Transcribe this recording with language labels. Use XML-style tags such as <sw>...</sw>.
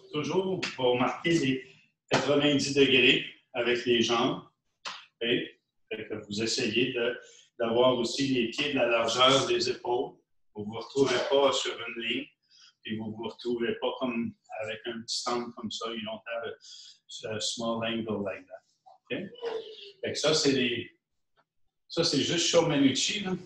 <fr>Toujours pour marquer les 90 degrés avec les jambes. Et vous essayez d'avoir aussi les pieds de la largeur des épaules. Vous ne vous retrouvez pas sur une ligne, et vous ne vous retrouvez pas comme avec un petit angle comme ça.</fr> <en>You don't have a small angle like that. Okay?</en> <fr>Fait que ça, c'est juste Shomenuchi.</fr>